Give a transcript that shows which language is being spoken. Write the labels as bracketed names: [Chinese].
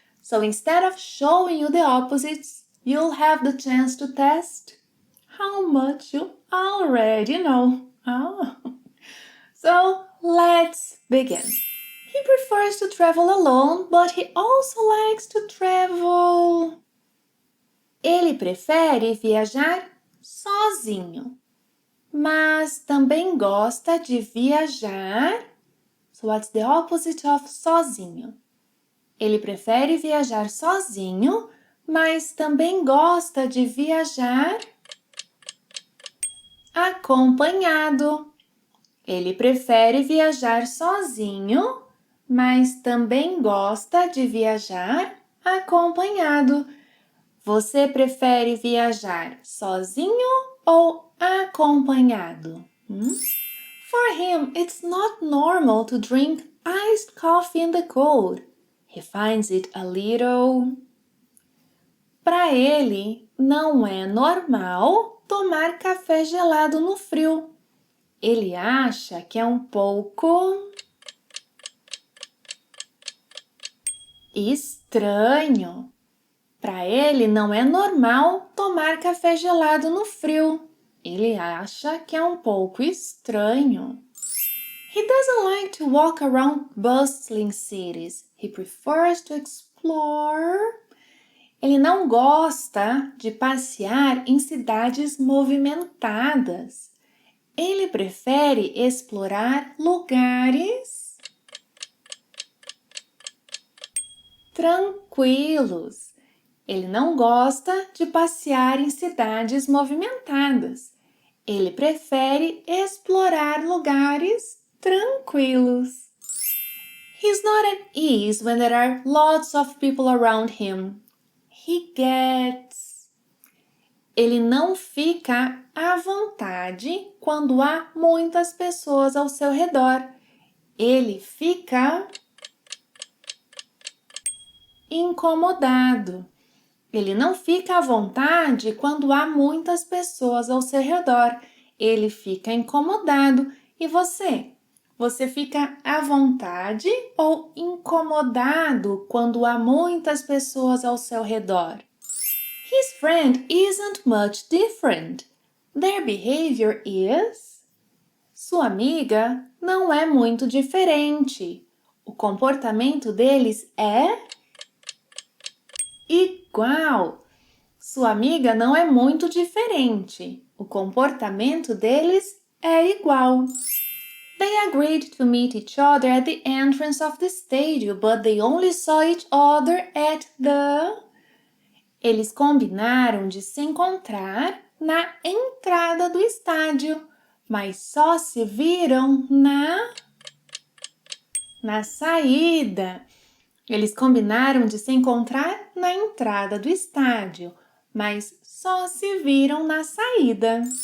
[English] So instead of showing you the opposites, you'll have the chance to test how much you already know. So let's begin. He prefers to travel alone, but he also likes to travel. [Portuguese] Ele prefere viajar sozinho, mas também gosta de viajar. [English] So what's the opposite of sozinho? [Portuguese] Ele prefere viajar sozinho, mas também gosta de viajar acompanhado. Ele prefere viajar sozinho, mas também gosta de viajar acompanhado. Você prefere viajar sozinho ou acompanhado? [English] For him, it's not normal to drink iced coffee in the cold. He finds it a little... [Portuguese] Para ele, não é normal tomar café gelado no frio. Ele acha que é um pouco estranho. Para ele, não é normal tomar café gelado no frio. Ele acha que é um pouco estranho. [English] He doesn't like to walk around bustling cities. He prefers to explore. [Portuguese] Ele não gosta de passear em cidades movimentadas. Ele prefere explorar lugares tranquilos. Ele não gosta de passear em cidades movimentadas. Ele prefere explorar lugares tranquilos. [English] He's not at ease when there are lots of people around him. He gets... [Portuguese] Ele não fica à vontade quando há muitas pessoas ao seu redor. Ele fica incomodado. Ele não fica à vontade quando há muitas pessoas ao seu redor. Ele fica incomodado. E você? Você fica à vontade ou incomodado quando há muitas pessoas ao seu redor? [English] His friend isn't much different. Their behavior is... [Portuguese] Sua amiga não é muito diferente. O comportamento deles é... igual. Sua amiga não é muito diferente. O comportamento deles é igual. [English] They agreed to meet each other at the entrance of the stadium, but they only saw each other at the... [Portuguese] Eles combinaram de se encontrar na entrada do estádio, mas só se viram na saída. Eles combinaram de se encontrar na entrada do estádio, mas só se viram na saída.